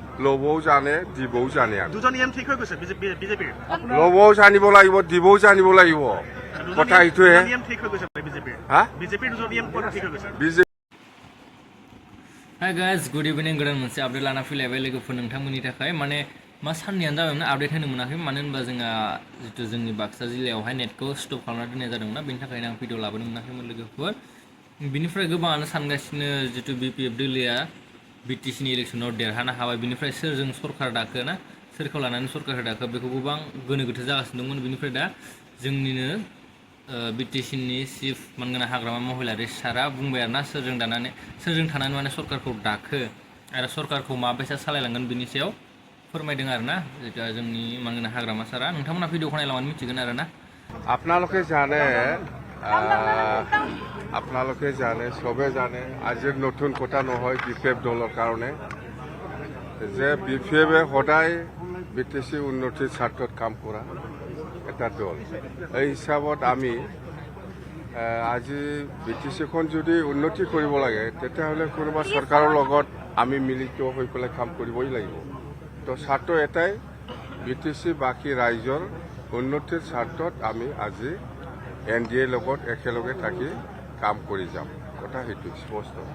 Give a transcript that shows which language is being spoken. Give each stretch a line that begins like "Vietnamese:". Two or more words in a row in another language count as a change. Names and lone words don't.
Assamese: ল'বও জানে দিবও জানে আমি দুজন ইএম ঠিক হৈ গৈছে বিজেপিৰ ল'বও জানিব লাগিব দিবও জানিব লাগিব কথা এইটোৱে ইএম ঠিক হৈ গৈছে বিজেপিৰ হা বিজেপিৰ দুজন ইএম ঠিক হৈ গৈছে বিজেপি
English: hi guys good evening
Bodo: गोदान मोनसे आपडेट लाना फैलायबाय लोगोफोर नोंथांमोननि थाखाय माने मा साननैयानो जाबायमोन आपडेट होनो मोनाखै मानो होनबा जोंहा जितु जोंनि बाक्सा जिल्लायावहाय नेटखौ स्टप खालामना दोननाय जादोंमोन बेनि थाखायनो आं भिडिअ लाबोनो मोनाखैमोन लोगोफोर बिनिफ्राय गोबाङानो सानगासिनो जितु बिपिएफ दोलोआ बिटिसिनि इलेक्सनाव देरहानो हाबाय बिनिफ्राय सोरजों सरकार दाखो ना सोरखौ लानानै सरकार दाखो बेखौ गोबां गोनो गोथो जागासिनो दंमोन बिनिफ्राय दा जोंनिनो बिटिसिनि चिफ मानगोनां हाग्रामा महिलारि सारा बुंबाय आरोना सोरजों थानानै माने सरकारखौ दाखो आरो सरकारखौ माबायसा सालायलांगोन बिनि सायाव फोरमायदों आरोना जितु जोंनि मानगोनां हाग्रामा सारा नोंथांमोना भिडिअखौ नायलांबानो मिथिगोन आरोना
Assamese: আপোনালোকে জানে সবে জানে আজিৰ নতুন কথা নহয় বিপিএফ দলৰ কাৰণে যে বিপিএফে সদায় বিটিচি উন্নতিৰ স্বাৰ্থত কাম কৰা এটা দল এই হিচাপত আমি আজি বিটিচিখন যদি উন্নতি কৰিব লাগে তেতিয়াহ'লে কোনোবা চৰকাৰৰ লগত আমি মিলিত হৈ পেলাই কাম কৰিবই লাগিব তো স্বাৰ্থ এটাই বিটিচি বাকী ৰাইজৰ উন্নতিৰ স্বাৰ্থত আমি আজি এনডিএৰ লগত একেলগে থাকি কাম কৰি যাম কথা সেইটো স্পষ্ট